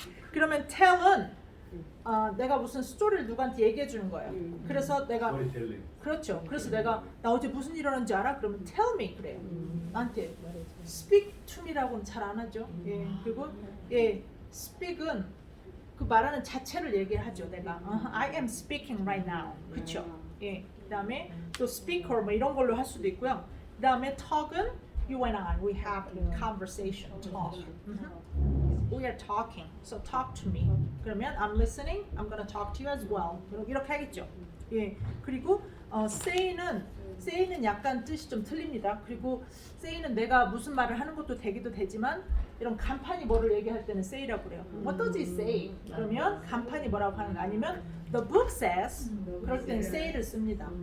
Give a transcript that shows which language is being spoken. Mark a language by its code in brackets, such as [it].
[ko] 그러면 tell은 내가 무슨 스토리를 누구한테 얘기해 주는 거예요. 그래서 내가 그렇죠. 그래서 내가 나 어제 무슨 일 일어났는지 알아? 그러면 [en] tell me [ko] 그래요. 나한테 [en] speak to me [ko] 라고는 잘 안 하죠. 예, 그리고 예, speak은 그 말하는 자체를 얘기를 하죠. 내가 [en] I am speaking right now. [ko] 그렇죠. 예, 그다음에 또 speaker 뭐 이런 걸로 할 수도 있고요. 그다음에 [en] talk은 you and I we have a conversation. talk. We are talking. So talk to me. 그러면 I'm listening. I'm gonna talk to you as well. [ko] 이렇게 하겠죠. 예. 그리고 say는 약간 뜻이 좀 틀립니다. 그리고 say는 내가 무슨 말을 하는 것도 되기도 되지만 이런 간판이 뭐를 얘기할 때는 say라고 그래요. [en] What does it say? [ko] 그러면 간판이 뭐라고 하는 거 아니면 [en] the book says [ko] 그럴 때는 say를 씁니다.